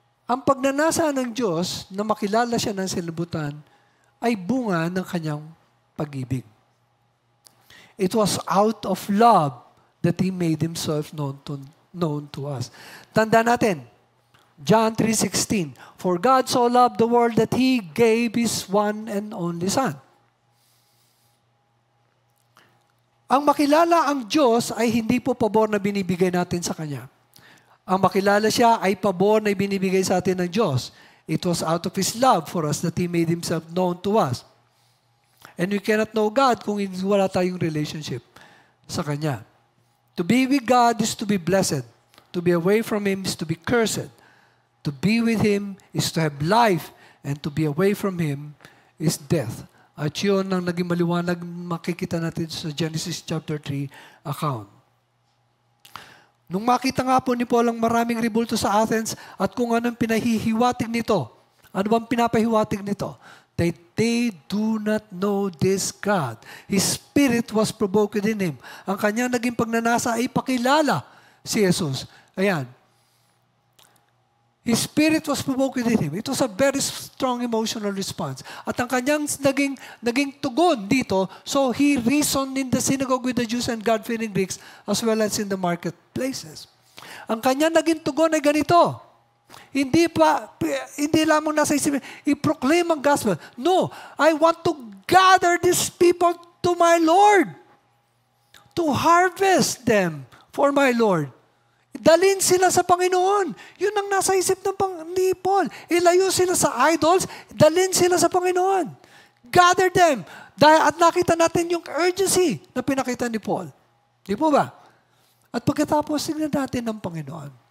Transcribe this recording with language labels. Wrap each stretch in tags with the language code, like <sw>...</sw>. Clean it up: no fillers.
<tl>Ang pagnanasa ng Diyos na makilala siya ng sanlibutan ay bunga ng kanyang pag-ibig.</tl> <en>It was out of love that He made Himself known to us.</en> <tl>Tanda natin,</tl> <en>John 3:16, for God so loved the world that He gave His one and only Son.</en> <tl>Ang makilala ang Diyos ay hindi po pabor na binibigay natin sa Kanya. Ang makilala siya ay pabor na binibigay sa atin ng Diyos.</tl> <en>It was out of His love for us that He made Himself known to us. And we cannot know God</en> <tl>kung wala tayong relationship sa Kanya.</tl> <en>To be with God is to be blessed. To be away from Him is to be cursed. To be with Him is to have life, and to be away from Him is death.</en> <tl>At yun ang naging maliwanag makikita natin sa Genesis chapter 3 account. Nung makita nga po ni Paul ang maraming ribulto sa Athens at kung anong pinahihiwatig nito, ano bang pinapahiwatig nito?</tl> <en>That they do not know this God. His spirit was provoked in him.</en> <tl>Ang kanyang naging pagnanasa ay pakilala si Jesus. Ayan.</tl> <en>His spirit was provoked in him. It was a very strong emotional response.</en> <tl>At ang kanyang naging tugon dito,</tl> <en>so he reasoned in the synagogue with the Jews and God-fearing Greeks as well as in the marketplaces.</en> <tl>Ang kanyang naging tugon ay ganito. Hindi lamang nasa isipin, i-proclaim ang gospel.</tl> <en>No, I want to gather these people to my Lord, to harvest them for my Lord.</en> <tl>Dalhin sila sa Panginoon. Yun ang nasa isip ni Paul. Ilayo sila sa idols, dalhin sila sa Panginoon.</tl> <en>Gather them.</en> <tl>At nakita natin yung urgency na pinakita ni Paul. Di po ba? At pagkatapos, tingnan natin ng Panginoon.</tl>